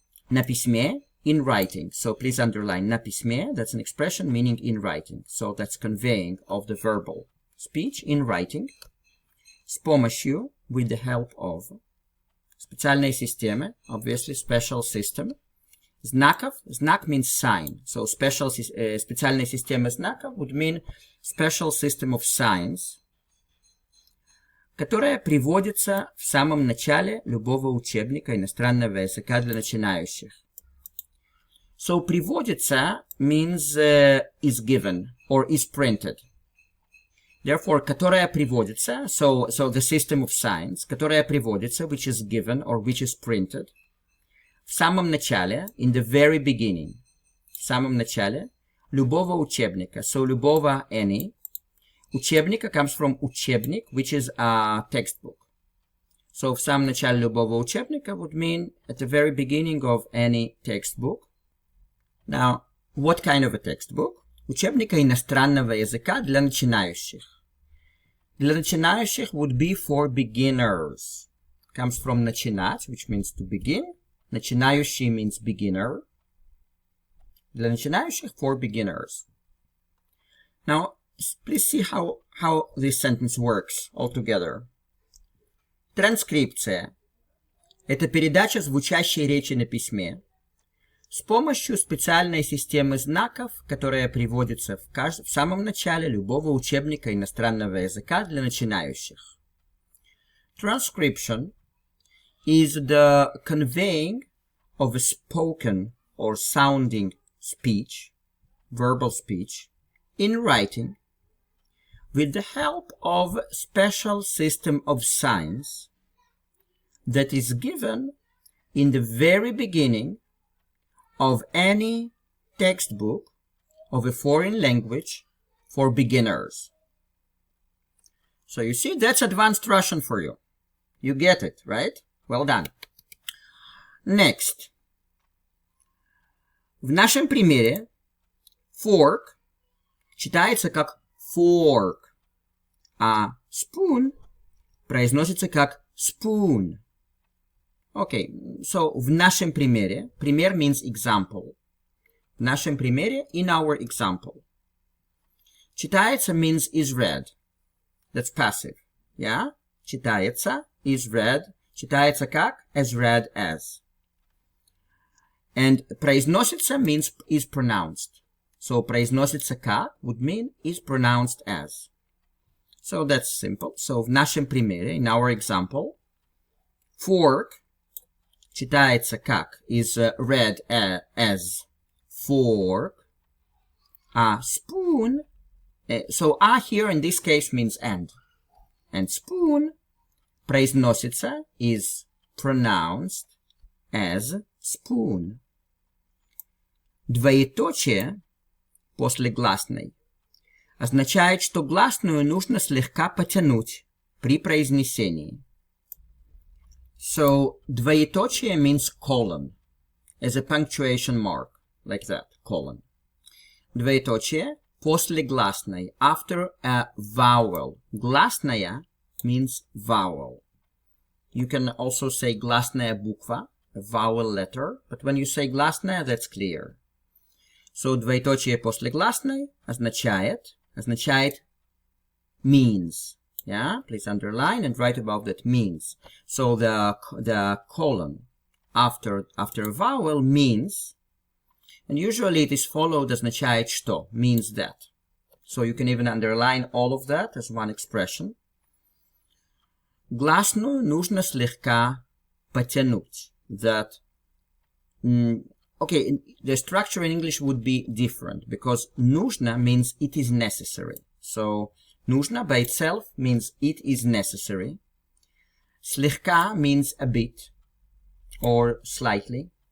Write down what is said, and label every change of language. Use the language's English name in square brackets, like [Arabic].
[Russian] На письме, [English] in writing. So please underline [Russian] на письме. [English] That's an expression meaning in writing. So that's conveying of the verbal speech in writing. [Russian] С помощью, [English] with the help of. [Russian] Специальные системы, [English] obviously special system. [Russian] знаков. Знак [English] means sign. [Russian] So специальная система знаков [English] would mean special system of signs, [Russian] которая приводится в самом начале любого учебника иностранного языка для начинающих. [English] So [Russian] приводится [English] means is given or is printed. Therefore, [Russian] которая приводится, [English] so the system of signs, которая приводится, which is given or which is printed, [Russian] в самом начале, [English] in the very beginning, [Russian] в самом начале любого учебника, [English] so [Russian] любого [English] any, [Russian] учебника [English] comes from [Russian] учебник, [English] which is a textbook. So [Russian] в самом начале любого учебника [English] would mean at the very beginning of any textbook. Now, what kind of a textbook? [Russian] Учебника иностранного языка для начинающих. Для начинающих [English] would be for beginners. Comes from [Russian] начинать, [English] which means to begin. [Russian] Начинающий [English] means beginner. [Russian] Для начинающих [English] for beginners. Now, please see how this sentence works altogether. [Russian] Транскрипция – это передача звучащей речи на письме с помощью специальной системы знаков, которая приводится в самом начале любого учебника иностранного языка для начинающих. [English] Transcription is the conveying of a spoken or sounding speech, verbal speech, in writing, with the help of a special system of signs that is given in the very beginning of any textbook of a foreign language for beginners. So you see, that's advanced Russian for you. You get it, right? Well done. Next. [Russian] В нашем примере fork читается как fork, а spoon произносится как spoon. [English] Okay, so [Russian] в нашем примере, пример [English] means example. [Russian] В нашем примере, [English] in our example. [Russian] Читается [English] means is read. That's passive. Yeah? [Russian] Читается, [English] is read. [Russian] Читается как? [English] As read as. And [Russian] произносится [English] means is pronounced. So [Russian] произносится как [English] would mean is pronounced as. So that's simple. So [Russian] в нашем примере, [English] in our example, fork [Russian] читается как [English] is read as fork. Spoon, so here in this case means and. And spoon [Russian] произносится [English] is pronounced as spoon. [Russian] Двоеточие после гласной означает, что гласную нужно слегка потянуть при произнесении. [English] So, [Russian] двоеточие [English] means colon, as a punctuation mark, like that, colon. [Russian] Двоеточие после гласной, [English] after a vowel. [Russian] Гласная [English] means vowel. You can also say [Russian] гласная буква, [English] a vowel letter, but when you say [Russian] гласная, [English] that's clear. So, [Russian] двоеточие после гласной означает [English] means. Yeah, please underline and write above that means. So the colon after a vowel means, and usually it is followed [Russian] означает что, [English] means that. So you can even underline all of that as one expression. [Russian] Гласную нужно слегка потянуть. [English] That, okay, the structure in English would be different because [Russian] нужно [English] means it is necessary. So [Russian] нужно [English] by itself means it is necessary. [Russian] Слегка [English] means a bit or slightly.